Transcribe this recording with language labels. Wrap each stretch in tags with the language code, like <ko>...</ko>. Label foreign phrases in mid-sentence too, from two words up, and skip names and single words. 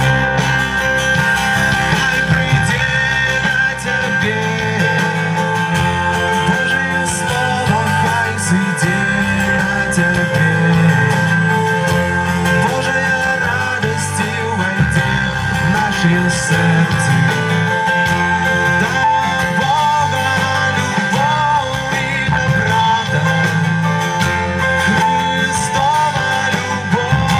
<be>Хай прыйдзе на цябе Божае слова, хай зыдзе на цябе. Божая радасць увайдзе</be> <ru>в наши сердце. Да Бога любовь и доброта, Христова любовь.</ru>